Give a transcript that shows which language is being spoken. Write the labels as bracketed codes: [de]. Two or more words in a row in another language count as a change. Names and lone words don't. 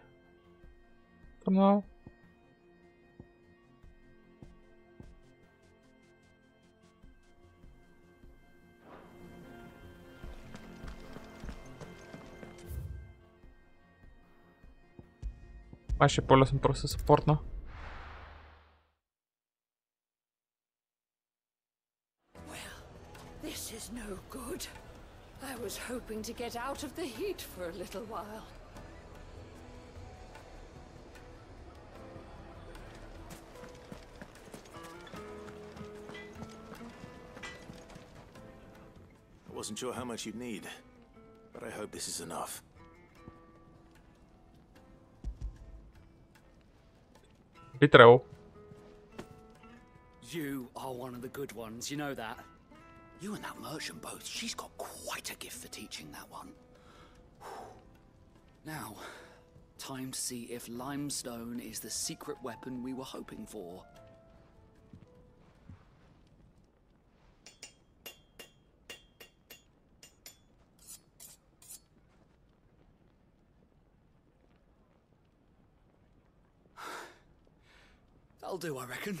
[en] For now. [bg] Май ще е по-лесно просто да съпортна. [en] This is no good. I was hoping to get out of the heat for a little while. I wasn't sure how much you'd need, but I hope this is enough. [bg] Би трябвало. [en] You are one of the good ones, you know that. You and that merchant both, she's got quite a gift for teaching that one. Now, time to see if limestone is the secret weapon we were hoping for. That'll do, I reckon.